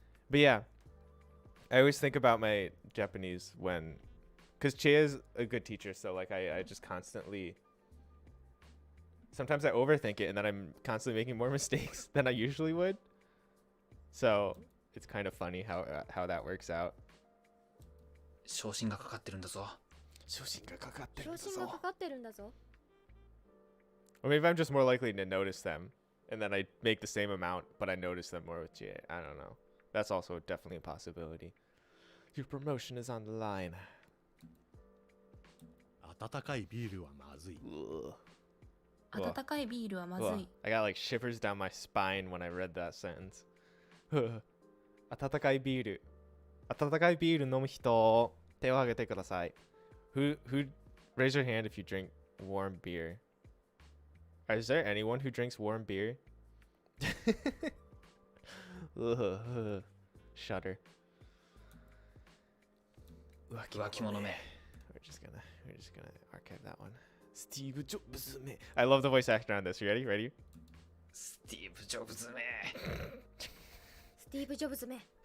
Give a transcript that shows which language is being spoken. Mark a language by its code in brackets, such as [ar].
[en] But yeah, I always think about my Japanese when, because Chia is a good teacher, so like I just constantly, sometimes I overthink it and then I'm constantly making more mistakes than I usually would. So it's kind of funny how that works out. [ja] 昇進がかかってるんだぞ。昇進がかかってるんだぞ。 [en] Or maybe I'm just more likely to notice them, and then I make the same amount, but I notice them more with GA. I don't know. That's also definitely a possibility. Your promotion is on the line. [ja] 温かいビールはまずい。温かいビールはまずい。 [en] I got like shivers down my spine when I read that sentence. [ja] 温かいビール。温かいビール飲む人、手を挙げてください。 [en] Who raise your hand if you drink warm beer? Is there anyone who drinks warm beer? Shudder. [ja] 浮気者め。 [en] We're just gonna archive that one. Steve Jobs me. I love the voice actor on this. You ready? Ready? [ja] スティーブ・ジョブズめ。スティーブ・ジョブズめ。